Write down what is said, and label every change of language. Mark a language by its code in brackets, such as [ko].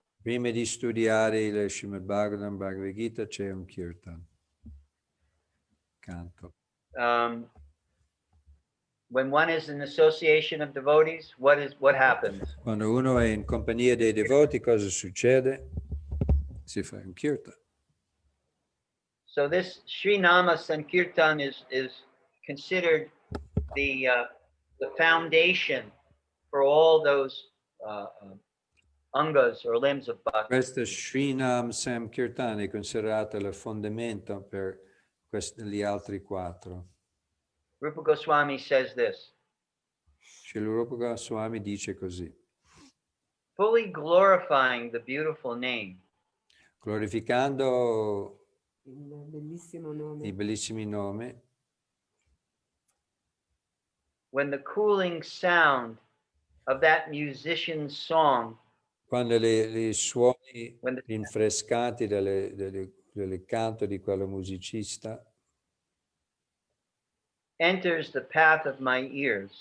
[it] Prima di studiare il Srimad Bhagavatam, Bhagavad Gita, c'è un kirtan. Canto. [en] When one is in association of devotees, what happens? [it] Quando uno è in compagnia dei devoti, cosa succede? Si fa un kirtan. [en] So this Sri Nama Sankirtan is considered the foundation for all those angas or limbs of bhakti. [it] Questo Srinam Sankirtan è considerato il fondamento per gli altri 4. [en] Rupa Goswami says this. [it] Srila Rupa Goswami dice così. [en] Fully glorifying the beautiful name. [it] Glorificando i bellissimi nomi. [en] When the cooling sound of that musician's song. [it] Quando i suoni rinfrescanti del canto di quello musicista [en] enters the path of my ears.